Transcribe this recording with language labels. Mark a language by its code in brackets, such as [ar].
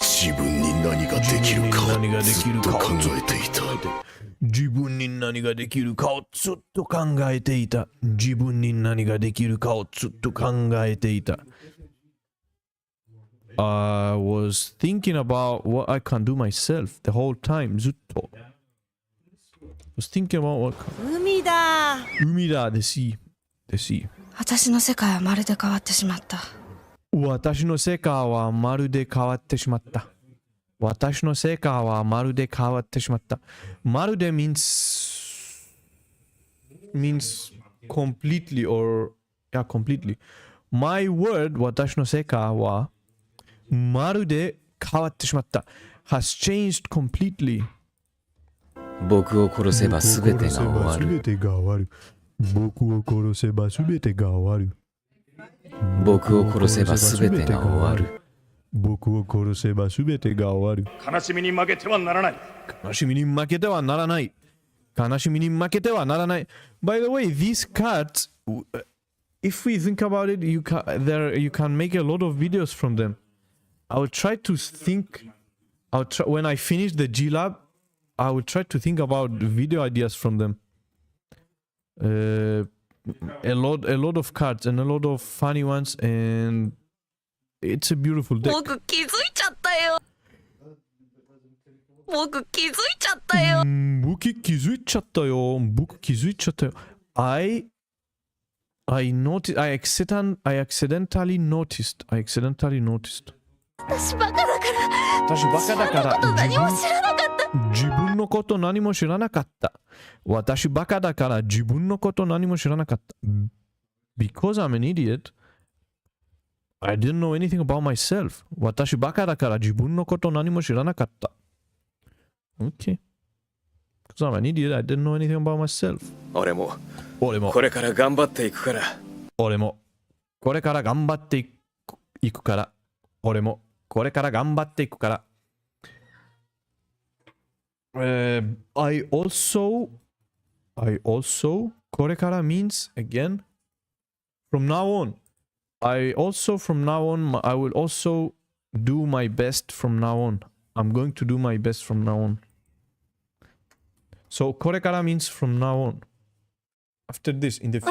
[ja] 自分に何ができるかをずっと考えていた。自分に何ができるかをずっと考えていた。自分に何ができるかをずっと考えていた。 [en] I was thinking about what I can do myself the whole time. [ja] ずっと。 [en] I was thinking about what. [ja] 海だ。海だ。 [en] The sea. [ja] 私の世界はまるで変わってしまった。私の世界はまるで変わってしまった。私の世界はまるで変わってしまった。 [en] まるで means completely or completely. My word [ja] 私の世界はまるで変わってしまった。 [en] has changed completely. [ja] 僕を殺せば全てが終わる。僕を殺せば全てが終わる。僕を殺せば全てが終わる。僕を殺せば全てが終わる。悲しみに負けてはならない。悲しみに負けてはならない。悲しみに負けてはならない。 [en] By the way, these cards, if we think about it, you can make a lot of videos from them. I will try to think. When I finish the G Lab, I will try to think about video ideas from them. A lot of cards and a lot of funny ones, and it's a beautiful deck. [ja] 僕気づいちゃったよ。僕気づいちゃったよ。僕気づいちゃったよ。僕気づいちゃったよ。 [en] I accidentally noticed. [ja] 私バカだから。私バカだから何も知らなかった。自分のこと何も知らなかった。私バカだから自分のこと何も知らなかった。 [en] Because I'm an idiot, I didn't know anything about myself. [ja] 私バカだから自分のこと何も知らなかった。 [en] Okay. Because I'm an idiot, I didn't know anything about myself. [ja] 俺も俺もこれから頑張っていくから。俺もこれから頑張っていくから。俺もこれから頑張っていくから。 [en] I also これから means again from now on. I also from now on I will also do my best from now on. I'm going to do my best from now on. So これから means from now on. After this in the future.